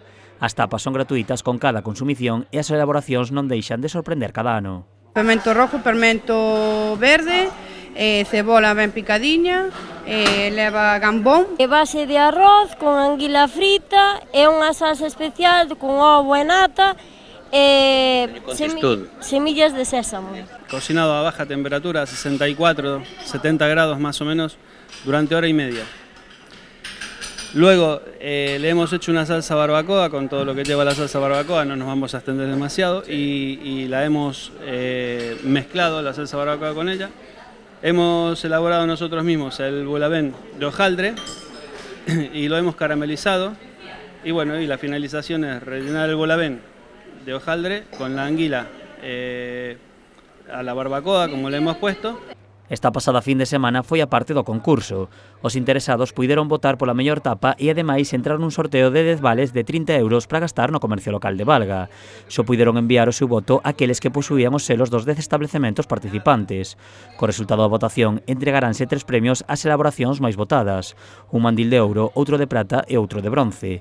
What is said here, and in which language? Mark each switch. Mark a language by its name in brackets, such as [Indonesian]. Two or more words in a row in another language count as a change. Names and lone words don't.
[Galician] As tapas son gratuitas con cada consumición e as elaboracións non deixan de sorprender cada ano. Pemento rojo, pemento verde, cebola ben picadiña, leva gambón. É base de arroz con anguila frita e unha salsa especial con ovo e nata e semillas de sésamo. [Spanish] Cocinado a baja temperatura, 64, 70 grados más o menos, durante hora y media. Luego le hemos hecho una salsa barbacoa con todo lo que lleva la salsa barbacoa, no nos vamos a extender demasiado, y la hemos mezclado, la salsa barbacoa, con ella. Hemos elaborado nosotros mismos el buelabén de hojaldre y lo hemos caramelizado. Y bueno, y la finalización es rellenar el buelabén de hojaldre con la anguila a la barbacoa, como le hemos puesto. [Galician] Esta pasada fin de semana foi a parte do concurso. Os interesados puideron votar pola mellor tapa e ademais entrar nun sorteo de 10 vales de 30 euros para gastar no comercio local de Valga. Só puideron enviar o seu voto aqueles que posuían os selos dos 10 establecementos participantes. Co resultado da votación entregaránse 3 premios ás elaboracións máis votadas: un mandil de ouro, outro de prata e outro de bronce.